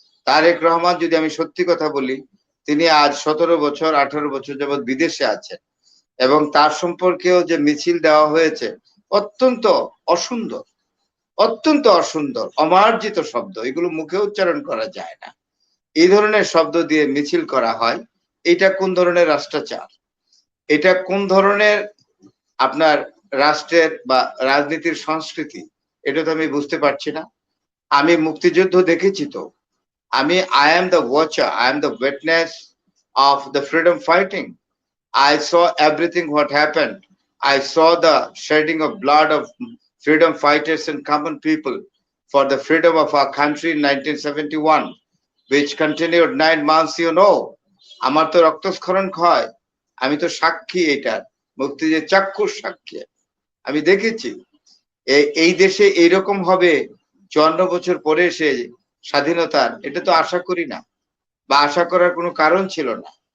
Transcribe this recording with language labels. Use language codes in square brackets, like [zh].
[bn] তারেক রহমান, যদি আমি সত্যি কথা বলি, তিনি আজ 17 বছর 18 বছর যাবৎ বিদেশে আছেন এবং তার সম্পর্কেও যে মিছিল দেওয়া হয়েছে অত্যন্ত অসুন্দর, অত্যন্ত অসুন্দর, অমার্জিত শব্দ, এগুলো মুখে উচ্চারণ করা যায় না। এই ধরনের শব্দ দিয়ে মিছিল করা হয়, এটা কোন ধরনের রাষ্ট্রাচার? এটা কোন ধরনের আপনার রাষ্ট্রের বা রাজনীতির সংস্কৃতি? এটা তো আমি বুঝতে পারছি না। আমি মুক্তিযুদ্ধ দেখেছি তো, [en] I am the watcher, I am the witness of the freedom fighting. I saw everything what happened. I saw the shedding of blood of freedom fighters and common people for the freedom of our country in 1971, which continued 9 months, you know. [bn] আমার তো রক্তস্খলন হয়, আমি তো সাক্ষী এটার, মুক্তিযুদ্ধের চাক্ষুষ সাক্ষী। আমি দেখেছি এই দেশে এইরকম হবে 54 বছর পরে এসে স্বাধীনতার, এটা তো আশা করি না, বা আশা করার কোনো কারণ ছিল না।